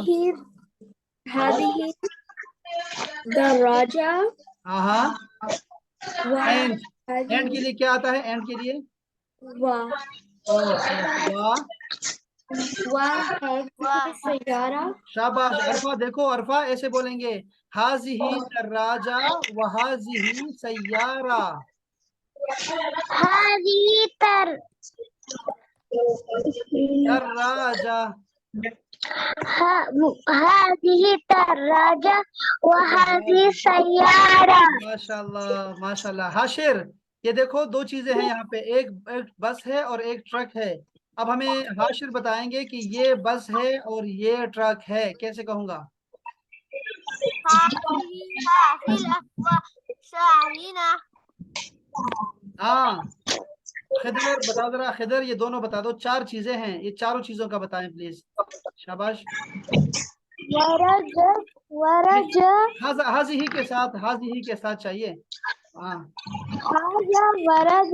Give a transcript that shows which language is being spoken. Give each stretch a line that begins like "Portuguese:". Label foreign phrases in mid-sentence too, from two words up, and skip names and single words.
Arabic: هذه هذه دراجة
Hindi: हाँ हाँ।
Arabic: व
Hindi: एंड, एंड के
Arabic: हाज़िही
Hindi: लिए क्या आता है? एंड के लिए
Arabic: व
Hindi: ओ वाह,
Arabic: و هذه سيارة
Hindi: शाबाश अरफा। देखो अरफा ऐसे बोलेंगे,
Arabic: هذه دراجة و هذه سيارة. هذه تر दर्राजा। هذه دراجة و هذه سيارة माशाल्लाह माशाल्लाह।
Hindi: हाशिर, ये देखो दो चीजें हैं यहाँ पे, एक एक बस है और एक ट्रक है। अब हमें हाशिर बताएंगे कि ये बस है और ये ट्रक है, कैसे कहूंगा?
Arabic: هذه حافلة و شاحنة
Hindi: हाँ, खिदर बताओ जरा, खिदर ये दोनों बता दो, चार चीजें हैं, ये चारों चीजों का बताएं प्लीज। शाबाश।
Arabic: वरज
Hindi: नहीं,
Arabic: वरज
Hindi: हाजी ही के साथ, हाजी ही के साथ चाहिए। हाँ,
Arabic: هذا ورج